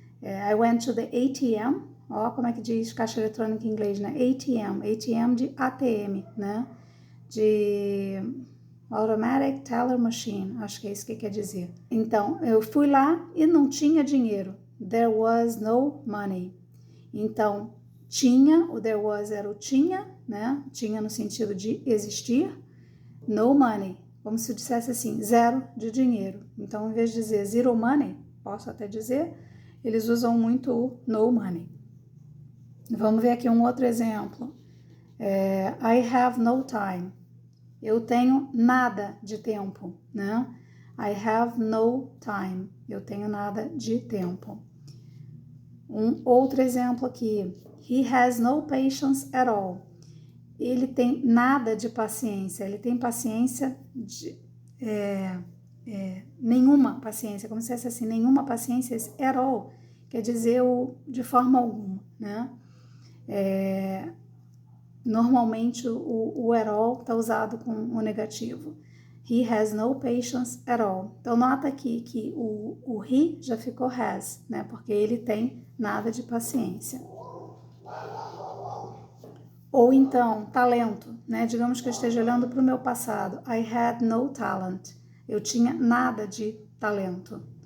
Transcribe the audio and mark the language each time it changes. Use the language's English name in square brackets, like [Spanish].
[English] I went to the ATM. [Portuguese] Ó, como é que diz caixa eletrônica em inglês, né? ATM de ATM, né? De Automatic Teller Machine, acho que é isso que quer dizer. Então, eu fui lá e não tinha dinheiro. [English] There was no money. [Portuguese] Então, tinha, o [English] there was [Portuguese] era o tinha, né? Tinha no sentido de existir. No money, como se eu dissesse assim, zero de dinheiro. Então, em vez de dizer zero money, posso até dizer, eles usam muito o no money. Vamos ver aqui um outro exemplo. [English] I have no time. [Portuguese] Eu tenho nada de tempo, né? [English] I have no time. [Portuguese] Eu tenho nada de tempo. Um outro exemplo aqui. [English] He has no patience at all. [Portuguese] Ele tem nada de paciência. Ele tem paciência de... nenhuma paciência, como se fosse assim, nenhuma paciência [English] at all, [Portuguese] quer dizer de forma alguma, né? Normalmente o [English] at all [Portuguese] está usado com o negativo. [English] He has no patience at all. [Portuguese] Então nota aqui que o he já ficou has, né? Porque ele tem nada de paciência. Ou então, talento, né? Digamos que eu esteja olhando para o meu passado. [English] I had no talent. [Portuguese] Eu tinha nada de talento.